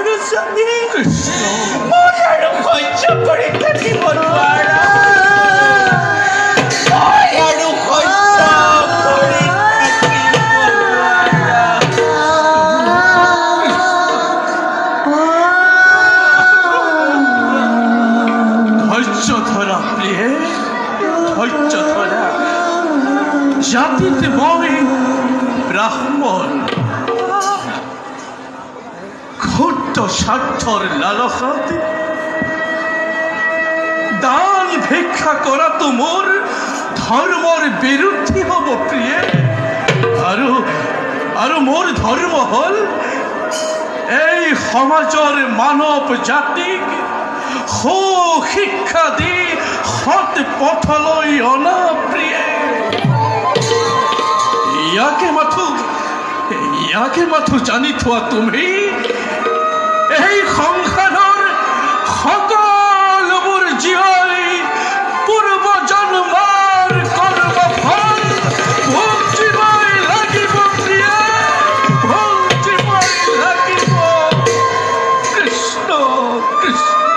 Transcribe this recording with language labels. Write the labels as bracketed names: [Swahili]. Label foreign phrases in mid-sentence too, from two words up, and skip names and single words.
[Assamese] স্বামী কৃষ্ণ মই আৰু সহ্য কৰি থাকিব নোৱাৰা মই আৰু সহ্য কৰি থাকিব নোৱাৰা ধৈর্য ধরা প্রিয়ে ধৈর্য ধরা জাতিতে মই ব্রাহ্মণ ক্ষুদ্র স্বার্থর লালসাত দান ভিক্ষা করা তো মোর ধর্মর বিরুদ্ধে হব প্রিয়ে আর মোর ধর্ম হল এই সমাজৰ মানৱ জাতিক শিক্ষা দি সৎ পথলৈ অনা প্ৰিয়ে ইয়াকে মাথো জানি থোৱা তুমি এই সংসাৰৰ সকলোবোৰ জীয়াই পূৰ্ব জন্মৰ কৰ্মফল ভুগিবই লাগিব প্ৰিয়ে ভুগিবই লাগিব কৃষ্ণ কৃষ্ণ